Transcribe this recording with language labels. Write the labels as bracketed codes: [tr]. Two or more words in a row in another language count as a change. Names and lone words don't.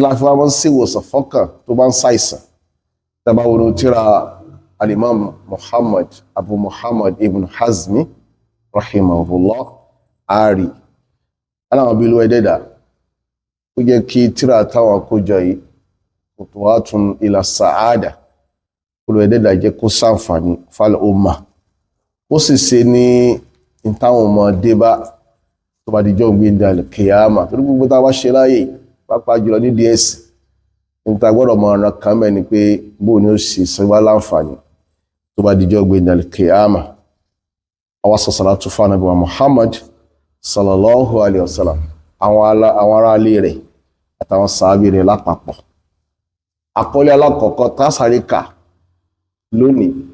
[yo] láti wá máa ń ṣèwòsàn fọ́kàn tó bá ń ṣàìsàn tàbá wọn tíra al-Imam Abu Muhammad Ibn Hazmi rahimahullah ari aláwọn bí ló ẹdẹ́dà ó jẹ́ kí tíra táwọn àkójọ yìí khutuwatun ila sa'ada olùwẹ̀dẹ́dà jẹ́ kó ṣàǹfààní fálẹ̀ ọmọ ó sì ṣe ní ìtàwọn ọmọdé bá tó bá dijọ́ gbé dalẹ̀ kìyàmà torí gbogbo tá a bá ṣe láyè pápá jùlọ ní ds níta gbọ́dọ̀ mọ ọ̀ràn kan mẹ́ ni pé bóun ni ó sì ṣe wá láǹfààní tó bá dijọ́ gbé dalẹ̀ kìyàmà àwa salatu fún Ànábì wa Muhammad [ar] صلى الله عليه وسلم [yo] àwọn ará ilé rẹ̀ àtàwọn sàábì rẹ̀ lápapọ̀ àkọlé alákọ̀ọ́kọ́ tá a sáré kà lónìí